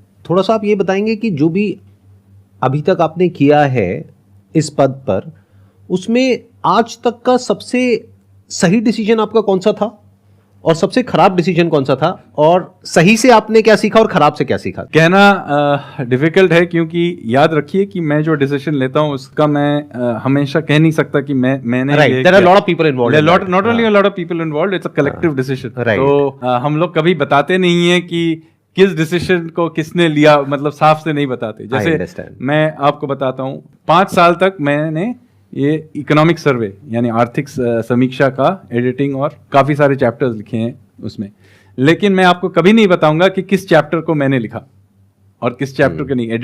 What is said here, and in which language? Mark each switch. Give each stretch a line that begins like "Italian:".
Hindi: थोड़ा सा आप ये बताएंगे कि जो भी अभी तक आपने किया है इस पद पर, उसमें आज तक का सबसे सही डिसीजन आपका कौन सा था और सबसे खराब डिसीजन कौन सा था, और सही से आपने क्या सीखा और खराब से क्या सीखा? कहना डिफिकल्ट है, क्योंकि याद रखिए कि मैं जो डिसीजन लेता हूं उसका मैं हमेशा कह नहीं सकता कि मैंने
English: right. There are a lot of people involved. Not only a lot of people involved, it's a collective decision. Right.
Hindi: तो हम लोग कभी बताते नहीं है कि किस डिसीजन को किसने लिया, मतलब साफ से नहीं बताते। जैसे मैं आपको बताता हूँ, 5 साल तक मैंने ये इकोनॉमिक सर्वे यानी आर्थिक समीक्षा का एडिटिंग और काफ़ी सारे चैप्टर्स लिखे हैं उसमें, लेकिन मैं आपको कभी नहीं बताऊंगा कि किस चैप्टर को मैंने लिखा और किस चैप्टर को नहीं।